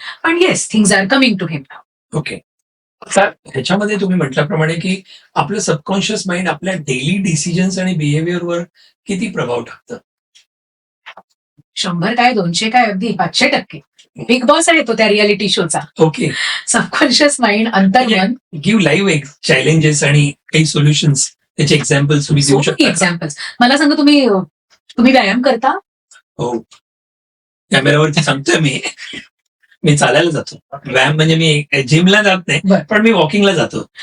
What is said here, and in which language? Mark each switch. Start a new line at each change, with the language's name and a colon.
English: पण yes, things are coming to him now. Okay.
Marathi: ह्याच्यामध्ये तुम्ही म्हटल्याप्रमाणे की आपलं सबकॉन्शियस माइंड आपल्या डेली डिसिजन्स आणि बिहेवियरवर किती प्रभाव टाकतं? 100 काय, 200 काय, अगदी 500%. बिग बॉस आहे तो त्या रियालिटी शोचा.
English: Okay.
Marathi: सबकॉन्शियस माइंड, अंतर्मन. गिव्ह लाईव्ह चॅलेंजेस आणि काही सोल्युशन्स, त्याचे एक्झाम्पल्स तुम्ही देऊ शकता? एक्झाम्पल्स मला सांगा, तुम्ही व्यायाम करता? हो, कॅमेरावरती सांगतोय मी चालायला जातो. व्यायाम म्हणजे मी जिमला जात नाही, पण मी वॉकिंगला जातो.